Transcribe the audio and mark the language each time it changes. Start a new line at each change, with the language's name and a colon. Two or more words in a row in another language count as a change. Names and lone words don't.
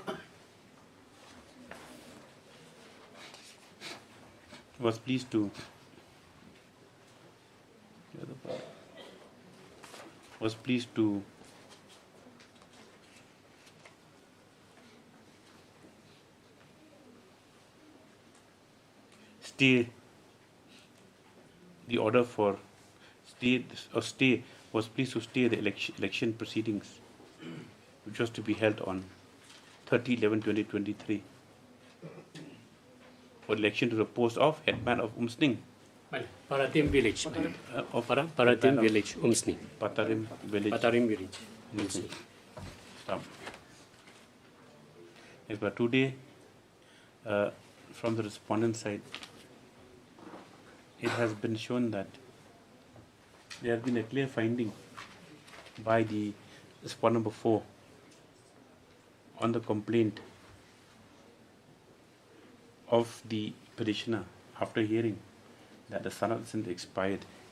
English: was pleased to stay the order for was pleased to stay the election proceedings, which was to be held on 30/11/2023 for election to the post of headman of Umsning. Paratim village. Paratim village, Umsning. Paratim village. Paratim village. Umsning. Stop. Yes, but today, from the respondent side, it has been shown that there has been a clear finding by the respondent number 4 on the complaint of the petitioner after hearing that the sanad isn't expired.